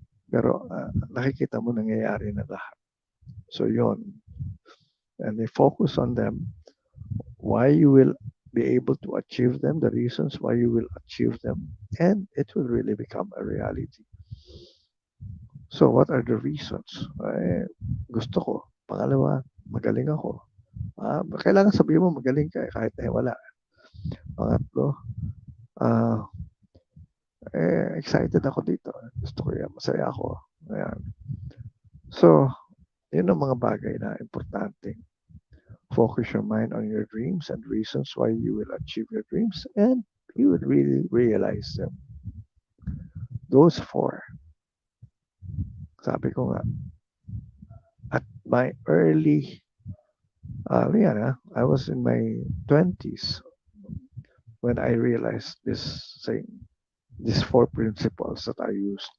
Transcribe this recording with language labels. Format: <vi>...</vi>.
<tl>Pero nakikita mo nangyayari na lahat. So yun.</tl> <en>And they focus on them, why you will be able to achieve them, the reasons why you will achieve them, and it will really become a reality. So what are the reasons?</en> <tl>Gusto ko. Pangalawa, magaling ako. Kailangan sabihin mo magaling ka kahit na wala. Pangatlo, excited ako dito. Gusto ko yan. Masaya ako. Ayan. So, yun ang mga bagay na importante.</tl> <en>Focus your mind on your dreams and reasons why you will achieve your dreams, and you will really realize them. Those 4.</en> <tl>Sabi ko nga,</tl> <en>at my early Yeah, I was in my 20s when I realized this thing, these four principles that I used.</en>